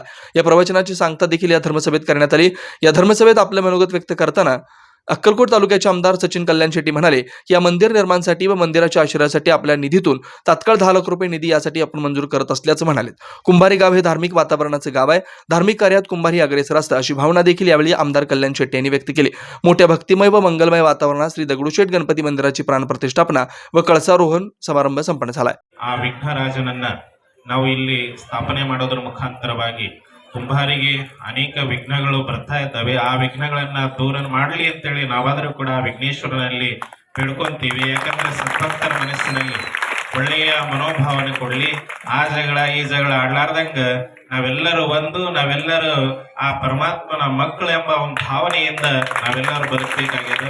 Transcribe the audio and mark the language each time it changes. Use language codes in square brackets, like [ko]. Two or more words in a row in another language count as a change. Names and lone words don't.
[mr] या प्रवचनाची सांगता देखील या धर्मसभेत करण्यात आली। या धर्मसभेत आपलं मनोगत व्यक्त करताना अक्कलकोट तालुक्याचे आमदार सचिन कल्याण शेट्टी म्हणाले की या मंदिर निर्माणासाठी व मंदिराच्या आश्रयासाठी आपल्या निधीतून तात्काळ 10 लाख रुपये निधी यासाठी आपण मंजूर करत असल्याचं म्हणाले। कुंभारी गाव हे धार्मिक वातावरणाचे गाव आहे। धार्मिक कार्यात कुंभारी अग्रेसर असतं अशी भावना देखील यावेळी आमदार कल्याण शेट्टी यांनी व्यक्त केली। मोठ्या भक्तिमय व मंगलमय वातावरणात श्री दगडूशेठ गणपती मंदिराची प्राण प्रतिष्ठापना व कळसारोहण समारंभ संपन्न झाला। [kn] ಆ ವಿಘ್ನರಾಜನನ್ನ ನಾವು ಇಲ್ಲಿ ಸ್ಥಾಪನೆ ಮಾಡೋದ್ರ ಮುಖಾಂತರವಾಗಿ ಕುಂಭಾರಿಗೆ ಅನೇಕ ವಿಘ್ನಗಳು ಬರ್ತಾ ಇದ್ದಾವೆ। ಆ ವಿಘ್ನಗಳನ್ನ ದೂರ ಮಾಡಲಿ ಅಂತೇಳಿ ನಾವಾದರೂ ಕೂಡ ವಿಘ್ನೇಶ್ವರನಲ್ಲಿ ಬೇಡ್ಕೊಂತೀವಿ। ಯಾಕಂದ್ರೆ ಸದ್ಭಕ್ತರ ಮನಸ್ಸಿನಲ್ಲಿ ಒಳ್ಳೆಯ ಮನೋಭಾವನೆ ಕೊಡಲಿ, ಆ ಜಗಳ ಈ ಜಗಳ ಆಡ್ಲಾರ್ದಂಗ ನಾವೆಲ್ಲರೂ ಆ ಪರಮಾತ್ಮನ ಮಕ್ಕಳು ಎಂಬ ಒಂದು ಭಾವನೆಯಿಂದ ನಾವೆಲ್ಲರೂ ಬದುಕಬೇಕಾಗಿದೆ।